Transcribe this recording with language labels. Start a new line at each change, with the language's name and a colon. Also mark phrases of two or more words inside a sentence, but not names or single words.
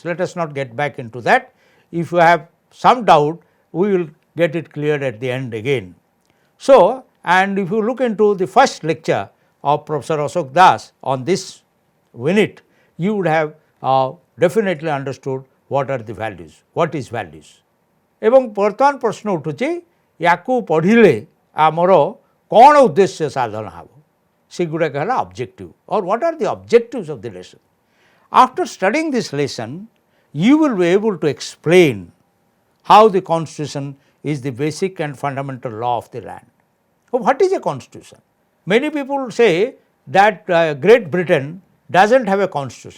English: Let us not get back into that. If you have some doubt, we will get it cleared at the end again. So, and if you look into the first lecture of Professor Ashok Das on this unit, you would have definitely understood what are the values, what is values.
Odia: ଏବଂ ବର୍ତ୍ତମାନ ପ୍ରଶ୍ନ ଉଠୁଛି ଯାକୁ ପଢ଼ିଲେ ଆମର କଣ ଉଦ୍ଦେଶ୍ୟ ସାଧନ ହମ ସେଗୁଡ଼ା କହିଲା
English: objective or what are the objectives of the lesson. after studying this lesson you will be able to explain how the constitution is the basic and fundamental law of the land. What is a constitution? Many people say that Great Britain doesn't have a constitution.